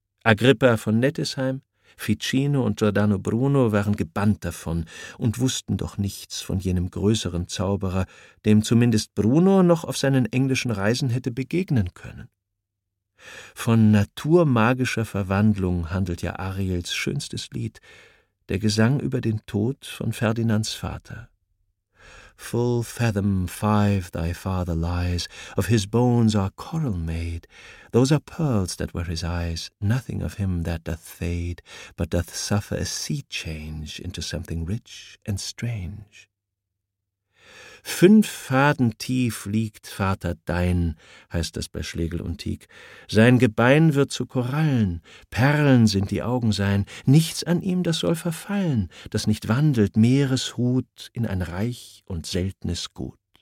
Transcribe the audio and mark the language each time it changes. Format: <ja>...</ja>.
<de>Agrippa von Nettesheim, Ficino und Giordano Bruno waren gebannt davon und wussten doch nichts von jenem größeren Zauberer, dem zumindest Bruno noch auf seinen englischen Reisen hätte begegnen können. Von naturmagischer Verwandlung handelt ja Ariels schönstes Lied, der Gesang über den Tod von Ferdinands Vater.</de> <en>»Full fathom five thy father lies, of his bones are coral made. Those are pearls that were his eyes, nothing of him that doth fade, but doth suffer a sea change into something rich and strange.«</en> <de>Fünf Faden tief liegt Vater dein, heißt das bei Schlegel und Tieck. Sein Gebein wird zu Korallen, Perlen sind die Augen sein, nichts an ihm, das soll verfallen, das nicht wandelt, Meereshut in ein reich und seltenes Gut.</de>